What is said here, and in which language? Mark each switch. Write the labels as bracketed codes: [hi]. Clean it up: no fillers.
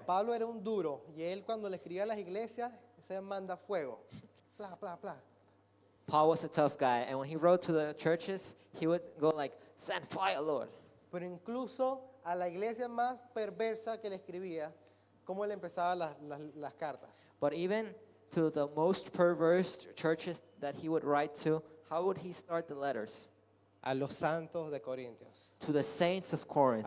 [es] Pablo era un duro y él cuando le escribía a las iglesias, se manda fuego. Pla, pla, pla. [en] Paul was a tough guy, and when he wrote to the churches, he would go like, "Send fire, Lord." [es] Pero incluso a la iglesia más perversa que le escribía, cómo le empezaba las cartas. [en] But even to the most perverse churches that he would write to, how would he start the letters? [es] A los santos de Corintios, [en] To the saints of Corinth,